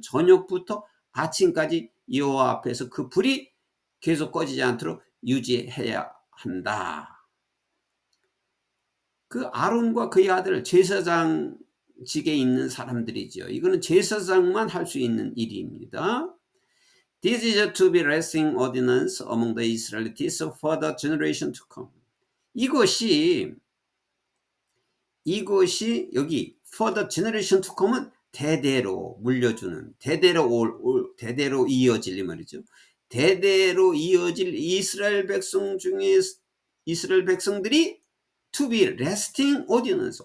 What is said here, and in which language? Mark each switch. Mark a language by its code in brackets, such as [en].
[ko] 저녁부터 아침까지 여호와 앞에서 그 불이 계속 꺼지지 않도록 유지해야 한다. 그 아론과 그의 아들 제사장들은 직에 있는 사람들이죠. 이거는 제사장만 할 수 있는 일입니다. [en] This is to be lasting ordinance among the Israelites for the generation to come. [ko] 이것이 여기 [en] for the generation to come [ko] 은 대대로 물려주는, 대대로 이어질 이 말이죠. 대대로 이어질 이스라엘 백성 중에 이스라엘 백성들이 [en] to be lasting ordinance.